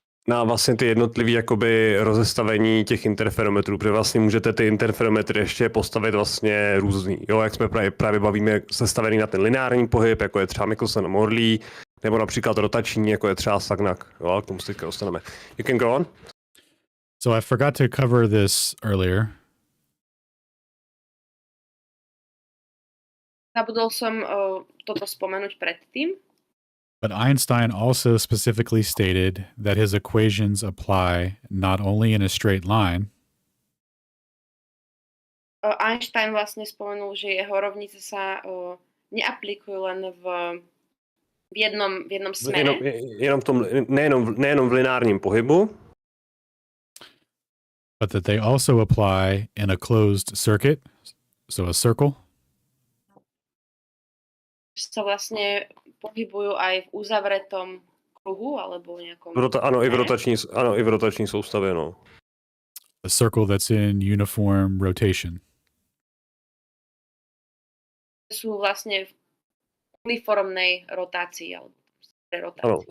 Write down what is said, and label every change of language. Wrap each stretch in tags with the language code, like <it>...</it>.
<cs>Na vlastně ty jednotlivý jakoby rozestavení těch interferometrů, protože vlastně můžete ty interferometry ještě postavit vlastně různý. Jo, jak jsme právě bavíme sestavený na ten lineární pohyb, jako je třeba Michelson a Morley, nebo například rotační, jako je třeba Sagnac. Jo, k tomu se teďka dostaneme.</cs> <en>You can go on. So I forgot to cover this earlier.</en> <sk>Zabudol som toto spomenúť predtým.</sk> <en>But Einstein also specifically stated that his equations apply not only in a straight line.</en> <sk>Einstein vlastne spomenul, že jeho rovnice sa neaplikujú len v jednom smere.</sk> <cs>Nejenom v lineárním pohybu.</cs> <en>But that they also apply in a closed circuit, so a circle.</en> <sk>Že sa vlastne pohybujú aj v uzavretom kruhu alebo nejakom...</sk> <cs>Ano, i v rotační soustavě, no.</cs> <en>A circle that's in uniform rotation.</en> <sk>Sú vlastne v uniformnej rotácii alebo rotácii.</sk>